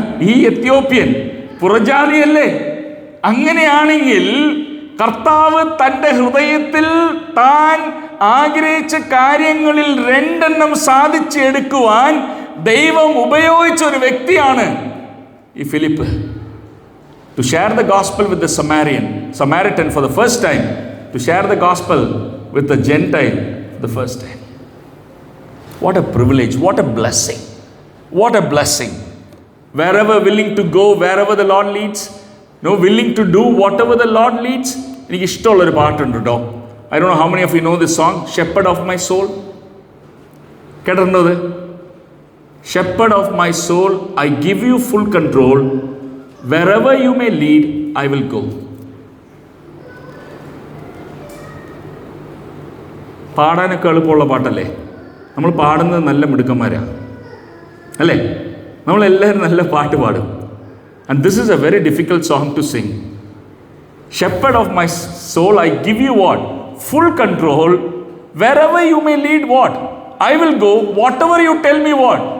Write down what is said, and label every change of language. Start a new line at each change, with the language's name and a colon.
Malayalam: ഈ എത്യോപ്യൻ പുറജാതിയല്ലേ? അങ്ങനെയാണെങ്കിൽ കർത്താവ് തൻ്റെ ഹൃദയത്തിൽ താൻ ആഗ്രഹിച്ച കാര്യങ്ങളിൽ 2 സാധിച്ചെടുക്കുവാൻ ദൈവം ഉപയോഗിച്ച ഒരു വ്യക്തിയാണ് ഈ Philip.
English: To share the gospel with the Samaritan for the first time, to share the gospel with the Gentile for the first time. What a privilege, what a blessing, what a blessing. Wherever willing to go, wherever the Lord leads, willing to do whatever the Lord leads.
Malayalam: എനിക്ക് ഇഷ്ടമുള്ളൊരു പാട്ടുണ്ട് കേട്ടോ.
English: I don't know how many of you know this song, Shepherd of my soul.
Malayalam: കേട്ടിട്ടുണ്ടോ അത്?
English: Shepherd of my soul, I give you full control. Wherever you may lead, I will go.
Malayalam: പാടാനൊക്കെ എളുപ്പമുള്ള പാട്ടല്ലേ? നമ്മൾ പാടുന്നത് നല്ല മിടുക്കന്മാരാണ് അല്ലേ? നമ്മളെല്ലാവരും നല്ല പാട്ട് പാടും.
English: And this is a very difficult song to sing. Shepherd of my soul, I give you what? Full control. Wherever you may lead, what? I will go. Whatever you tell me, what?